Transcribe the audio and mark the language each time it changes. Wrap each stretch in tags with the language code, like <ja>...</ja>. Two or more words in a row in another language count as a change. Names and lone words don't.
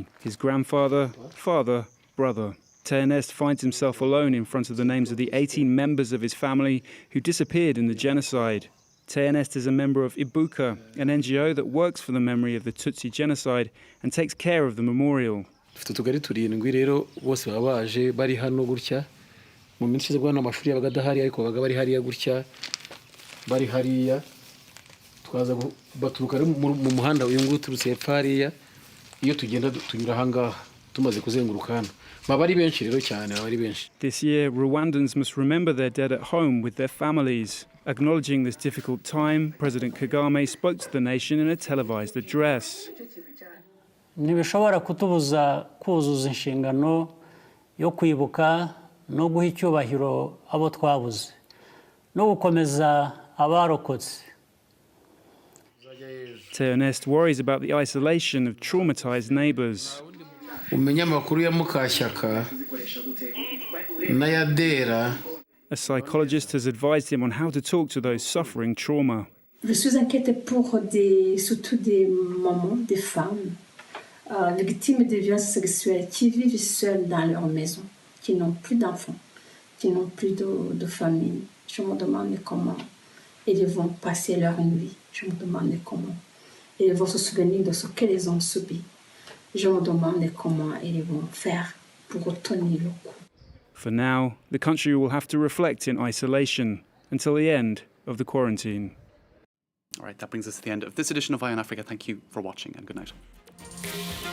<en>His grandfather, father, brother. Ernest finds himself alone in front of the names of the 18 members of his family who disappeared in the genocide. TNS is a member of Ibuka, an NGO that works for the memory of the Tutsi genocide and takes care of the memorial.</en> <rw>dufite utugari turindwi rero bose baba baje bari hano gutya mu minsi ishize bwana amashuri yabaga adahari ariko babaga bari hariya gutya bari hariya twaza baturuka mu muhanda uyu nguyu turutse hepfo hariya iyo tugenda tunyura ahangaha tumaze kuzenguruka hano baba ari benshi rero cyane baba ari benshi.</rw> <en>This year, Rwandans must remember their dead at home with their families. Acknowledging this difficult time, President Kagame spoke to the nation in a televised address.</en> <rw>Ntibishobora kutubuza kuzuza inshingano yo kwibuka no guha icyubahiro abo twabuze no gukomeza abarokotse.</rw> <en>TNS worries about the isolation of traumatized neighbors.</en> <rw>Umenya amakuru ya Mukashyaka n'ayadera.</rw> <en>A psychologist has advised him on how to talk to those suffering trauma.</en> <fr>Je suis inquiète surtout des mamans, des femmes, victimes de violences sexuelles qui vivent seules dans leur maison, qui n'ont plus d'enfants, qui n'ont plus de famille. Je me demande comment ils vont passer leur nuit. Je me demande comment ils vont se souvenir de ce qu'ils ont subi. Je me demande comment ils vont faire pour tenir le coup.</fr> <en>For now, the country will have to reflect in isolation until the end of the quarantine. All right, that brings us to the end of this edition of Eye on Africa. Thank you for watching and good night.</en>